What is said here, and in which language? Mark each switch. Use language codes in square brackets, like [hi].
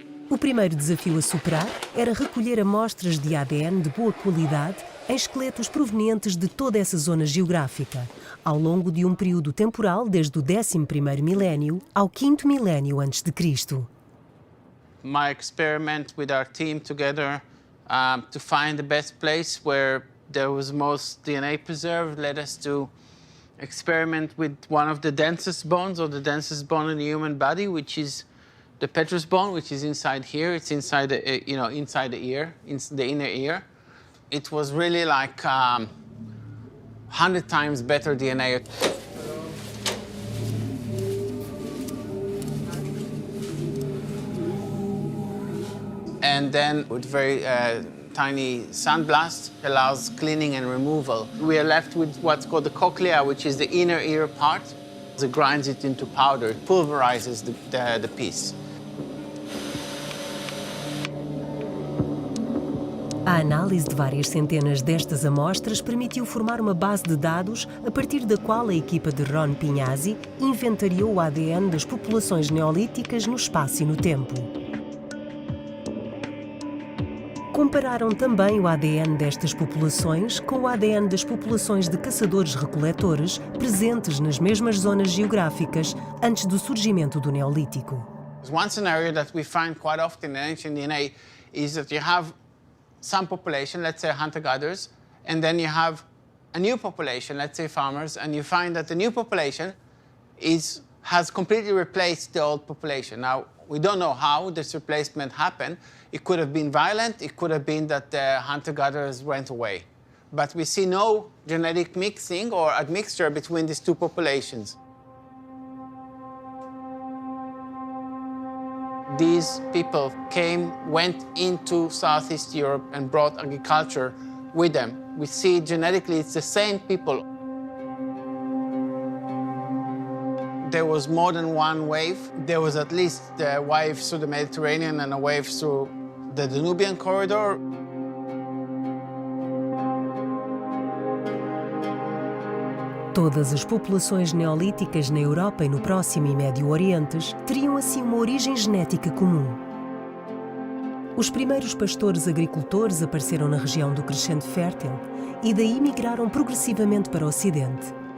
[pt] O primeiro desafio a superar era recolher amostras de ADN de boa qualidade em esqueletos provenientes de toda essa zona geográfica, ao longo de um período temporal desde o 11º milénio ao 5º milénio a.C. [en] My experiment with our team together to find the best place where there was most DNA preserved led us to experiment with one of the densest bones, or the densest bone in the human body, which is the petrous bone, which is inside here. It's inside the, inside the ear, in the inner ear. It was really like 100 times better DNA. And then with very tiny sandblast allows cleaning and removal. We are left with what's called the cochlea, which is the inner ear part. It grinds it into powder, it pulverizes the piece. [pt] A análise de várias centenas destas amostras permitiu formar uma base de dados a partir da qual a equipa de Ron Pignasi inventariou o ADN das populações neolíticas no espaço e no tempo. Compararam também o ADN destas populações com o ADN das populações de caçadores-recoletores presentes nas mesmas zonas geográficas antes do surgimento do Neolítico. [en] One scenario that we find quite often in ancient DNA is that you have some population, let's say hunter-gatherers, and then you have a new population, let's say farmers, and you find that the new population has completely replaced the old population. Now, we don't know how this replacement happened. It could have been violent, it could have been that the hunter-gatherers went away. But we see no genetic mixing or admixture between these two populations. These people went into Southeast Europe and brought agriculture with them. We see genetically it's the same people. There was more than one wave. There was at least a wave through the Mediterranean and a wave through the Danubian corridor. [pt] Todas as populações neolíticas na Europa e no Próximo e Médio Orientes teriam assim uma origem genética comum. Os primeiros pastores-agricultores apareceram na região do Crescente Fértil e daí migraram progressivamente para o Ocidente.